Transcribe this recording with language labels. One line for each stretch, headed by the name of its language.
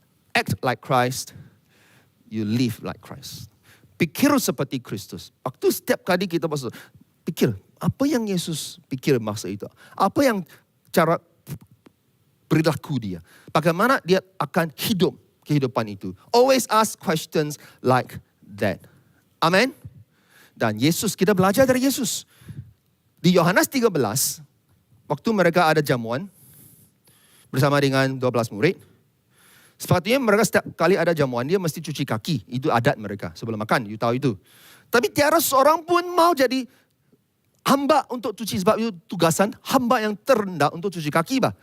English: Act like Christ. You live like Christ.
Malay: Pikir seperti Kristus. Waktu setiap kali kita masuk, pikir, apa yang Yesus pikir masa itu? Apa yang cara perilaku dia? Bagaimana dia akan hidup kehidupan itu?
English: Always ask questions like that. Amen?
Malay: Dan Yesus, kita belajar dari Yesus. Di Yohanes 13, waktu mereka ada jamuan bersama dengan 12 murid, sepatutnya mereka setiap kali ada jamuan, dia mesti cuci kaki. Itu adat mereka sebelum makan, you tahu itu. Tapi tiada seorang pun mau jadi hamba untuk cuci, sebab itu tugasan hamba yang terendah untuk cuci kaki.